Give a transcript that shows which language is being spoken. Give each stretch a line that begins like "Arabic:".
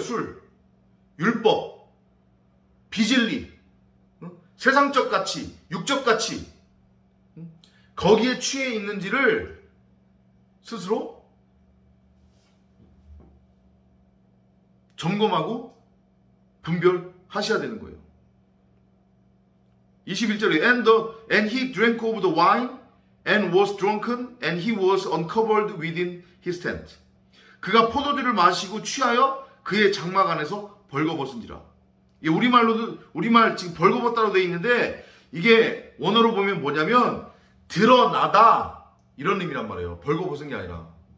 Korean: 술, 율법, 비진리, 세상적 가치, 육적 가치, 거기에 취해 있는지를 스스로 점검하고 분별하셔야 되는 거예요. 21절에
English: And he drank of the wine and was drunken and he was uncovered within his tent.
Korean: 그가 포도주를 마시고 취하여 그의 장막 안에서 벌거벗은지라. 우리말 지금 벌거벗다로 되어 있는데, 이게 원어로 보면 뭐냐면 드러나다, 이런 의미란 말이에요. 벌거벗은 게 아니라.